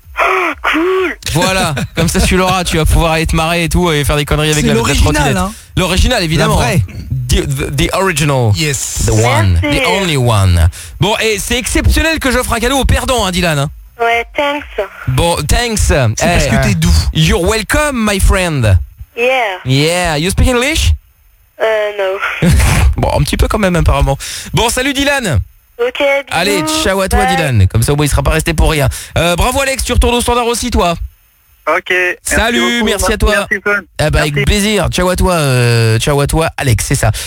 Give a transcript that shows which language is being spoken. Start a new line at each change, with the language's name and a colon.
English: Oh, cool.
French: Voilà, comme ça tu l'auras, tu vas pouvoir aller te marrer et tout, et faire des conneries avec c'est la trottinette. L'original, hein. L'original, évidemment. Vrai.
English: The original. Yes. The one.
French: Merci.
English: The only one.
French: Bon, et c'est exceptionnel que j'offre un cadeau au perdant, hein, Dylan. Ouais,
English: thanks.
French: Bon,
English: thanks.
French: C'est parce que t'es doux.
English: You're welcome, my friend. Yeah. You speak English?
French: Non. Bon, un petit peu quand même, apparemment. Bon, salut Dylan. Ok, bisous. Allez, ciao à toi, bye. Dylan. Comme ça, au moins, il sera pas resté pour rien. Bravo, Alex. Tu retournes au standard aussi, toi. Ok. Salut, merci à toi. Merci, Fun. Bah, merci. Avec plaisir. Ciao à toi. Ciao à toi, Alex, c'est ça.